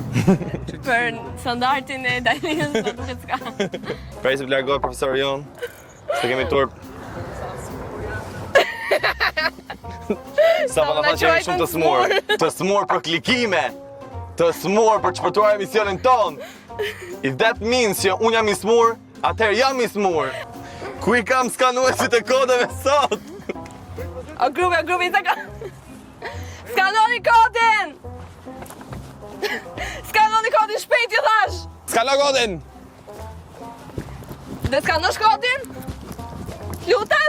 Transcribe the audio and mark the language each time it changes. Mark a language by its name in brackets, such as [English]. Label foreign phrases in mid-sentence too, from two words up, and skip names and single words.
[Albanian] Për standartin e Dalinës do duket s'ka. Prej se vlargoj profesori jonë, se kemi turp. Sa po na thonë që jemi shumë të smur. Të smur për klikime. Të smur për të shpërtuar emisionin ton. [English] If that means [Albanian] që unë jam i smur, atëherë jam i smur. Ku i kam skanuesit e kodeve sot? O grupi, sa ka... Skanoni kodin! Skanoni kodin, shpejt ju thash! Skano kodin! Dhe skanosh kodin? Lutem!